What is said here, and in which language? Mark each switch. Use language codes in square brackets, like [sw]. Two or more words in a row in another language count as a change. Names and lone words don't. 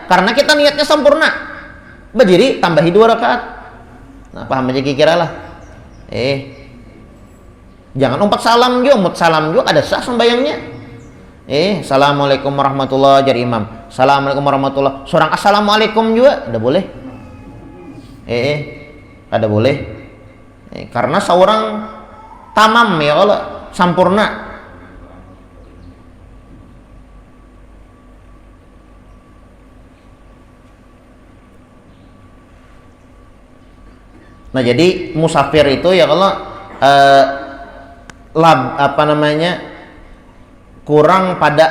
[bjn] Karena kita niatnya sampurna, berdiri tambahi 2 rakaat. Nah, paham aja kira lah. Jangan umpat salam juga ada sah sembayangnya. [ar] Assalamualaikum warahmatullah [bjn] jadi imam, [ar] assalamualaikum warahmatullah, [bjn] seorang assalamualaikum juga ada boleh. Ada boleh. Karena seorang tamam ya Allah, sampurna. Nah, jadi musafir itu ya kalau kurang pada